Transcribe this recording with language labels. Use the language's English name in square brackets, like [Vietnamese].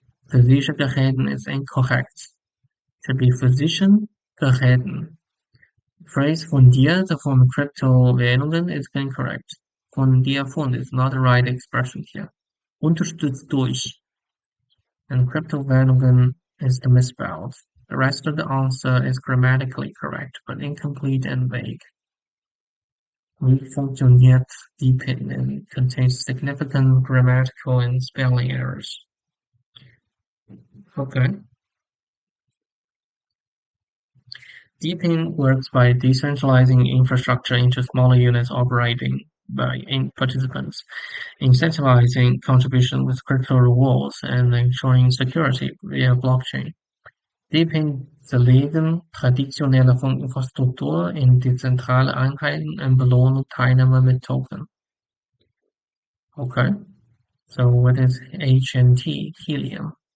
[German] Physische Geräten [English] is incorrect. Should be [German] physischen Geräten. [English] Phrase [German] fundiert von Kryptowährungen [English] is incorrect. [German] Fundiert von [English] is not the right expression here. [German] Unterstützt durch [English] and Kryptowährungen is the misspelled. The rest of the answer is grammatically correct, but incomplete and vague. [German] Wie funktioniert [English] Deepin and contains significant grammatical and spelling errors. Okay. Deepin works by decentralizing infrastructure into smaller units operating by participants, incentivizing contribution with crypto rewards, and ensuring security via blockchain. [German] Deepin zerlegen traditionelle Infrastruktur in dezentrale Einheiten und belohnen Teilnehmer mit Token. Okay. [English] So what is HNT? Helium.